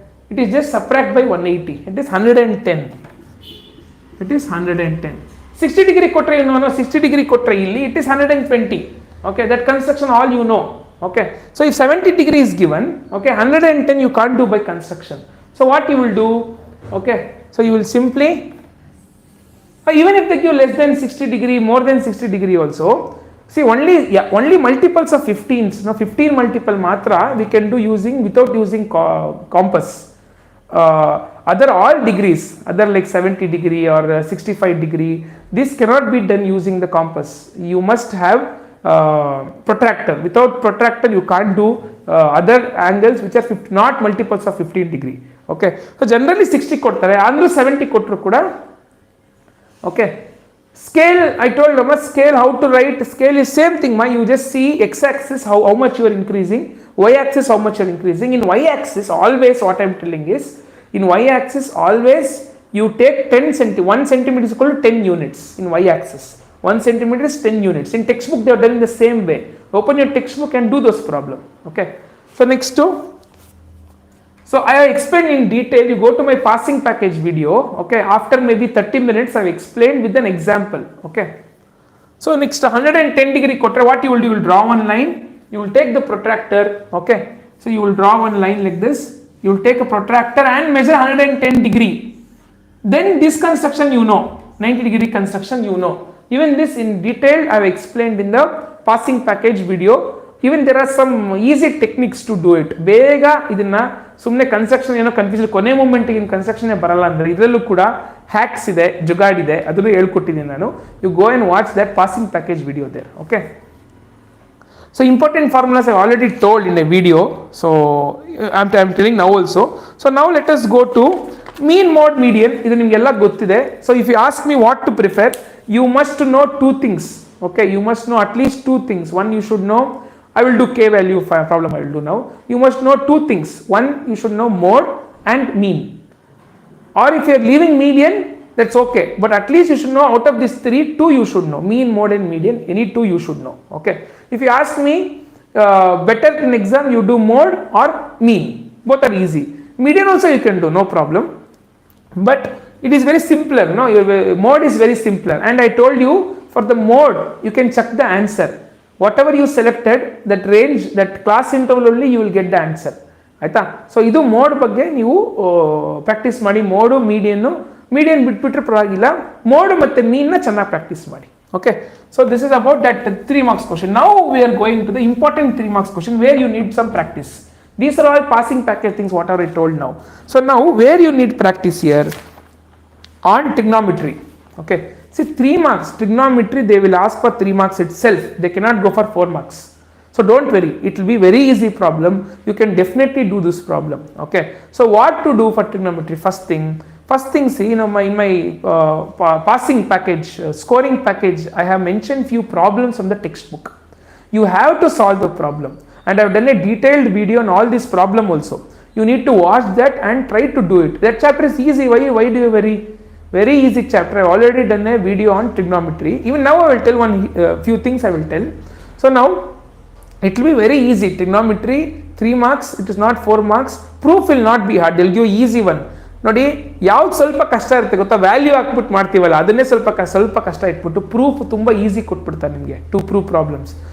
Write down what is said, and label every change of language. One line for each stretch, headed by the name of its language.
English: It is just subtract by 180, it is 110. It is 110.
Kannada: 60 degree ಕೊಟ್ಟರೆ ಏನು, 60 degree ಕೊಟ್ಟರೆ ಇಲ್ಲಿ
English: it is
Kannada: 120.
English: Okay, that construction all you know. Okay, so if 70 degree is given, okay, 110 you can't do by construction. So what you will do? Okay, so you will simply, even if they give less than 60 degree, more than 60 degree also, see only multiples of 15s, 15 multiple matra we can do without using compass. Other all degrees, other like 70 degree or 65 degree, this cannot be done using the compass. You must have protractor. Without protractor you can't do other angles which are not multiples of 15 degree. Okay, so generally
Kannada: 60 ಕೊಡ್ತಾರೆ, ಅಂದ್ರೂ 70 ಕೊಟ್ಟರು ಕೂಡ.
English: Okay, scale, I told you scale, how to write scale is same thing. You just see x axis how much you are increasing, y axis how much you are increasing. In y axis always what I am telling is, in y axis always you take 1 centimeter is equal to 10 units in y axis. 1 centimeter is 10 units. In textbook they have done in the same way. Open your textbook and do those problem. Okay, so next to, so I have explained in detail. You go to my passing package video. Okay, after maybe 30 minutes I have explained with an example. Okay, so next 110 degree
Kannada: kotre,
English: what you will do, you will draw one line, you will take the protractor. Okay, so you will draw one line like this, you will take a protractor and measure 110 degree. Then this construction you know, 90 degree construction you know. Even this in detail I have explained in the passing package video. Even there are some easy techniques to do it.
Kannada: ಬೇಗ ಇದನ್ನ ಸುಮ್ಮನೆ construction ಏನೋ confusion, ಕೊನೆ ಮೂಮೆಂಟ್ಗೆ ಇನ್ construction ಬರಲ್ಲ ಅಂದ್ರೆ ಇದರಲ್ಲೂ ಕೂಡ hacks ಇದೆ, ಜುಗಾಡ್ ಇದೆ, ಅದನ್ನು ಹೇಳ್ಕೊಟ್ಟಿದ್ದೀನಿ ನಾನು.
English: You go and watch that passing package video there. Okay, so important formulas I already told in a video, so I'm telling now also. So now let us go to mean, mode, median.
Kannada: ಇದು ನಿಮಗೆಲ್ಲ ಗೊತ್ತಿದೆ.
English: So if you ask me what to prefer, you must know two things. Okay, you must know at least two things. One, you should know, I will do k value problem I will do now. You must know two things. One, you should know mode and mean. Or if you are leaving median, that's okay, but at least you should know out of these three, two you should know, mean, mode and median. Any two you should know. Okay, if you ask me, better in exam you do mode or mean, both are easy. Median also you can do, no problem, but it is very simpler. Your mode is very simpler, and I told you for the mode you can check the answer. Whatever you selected, that range, that class interval only you will get the answer.
Kannada: ಆಯ್ತಾ? So ಇದು mode ಬಗ್ಗೆ ನೀವು practice ಮಾಡಿ. Mode, median ಬಿಟ್ಬಿಟ್ರೆ ಪರವಾಗಿಲ್ಲ, mode ಮತ್ತೆ ಮೀನ್ನ ಚೆನ್ನಾಗಿ ಪ್ರಾಕ್ಟೀಸ್ ಮಾಡಿ.
English: Okay, so this is about that 3 marks question. Now we are going to the important 3 marks question where you need some practice. These are all passing package things whatever I told now. So now where you need practice here on trigonometry. Okay, see 3 marks trigonometry, they will ask for 3 marks itself, they cannot go for 4 marks. So don't worry, it will be very easy problem, you can definitely do this problem. Okay, so what to do for trigonometry? First thing see, in my passing package, scoring package, I have mentioned few problems from the textbook. You have to solve the problem, and I have done a detailed video on all this problem also. You need to watch that and try to do it. That chapter is easy. Why do you worry? Very easy chapter. I have already done a video on trigonometry. Even now I will tell few things I will tell. So now it will be very easy. Trigonometry 3 marks, it is not 4 marks. Proof will not be hard, they will give easy one.
Kannada: ನೋಡಿ, ಯಾವ್ದು ಸ್ವಲ್ಪ ಕಷ್ಟ ಇರುತ್ತೆ ಗೊತ್ತಾ, value ಹಾಕ್ಬಿಟ್ಟು ಮಾಡ್ತೀವಲ್ಲ ಅದನ್ನೇ ಸ್ವಲ್ಪ ಕಷ್ಟ ಇಟ್ಬಿಟ್ಟು ಪ್ರೂಫ್ ತುಂಬ ಈಸಿ ಕೊಟ್ಬಿಡ್ತಾರೆ ನಿಮಗೆ
English: To prove problems.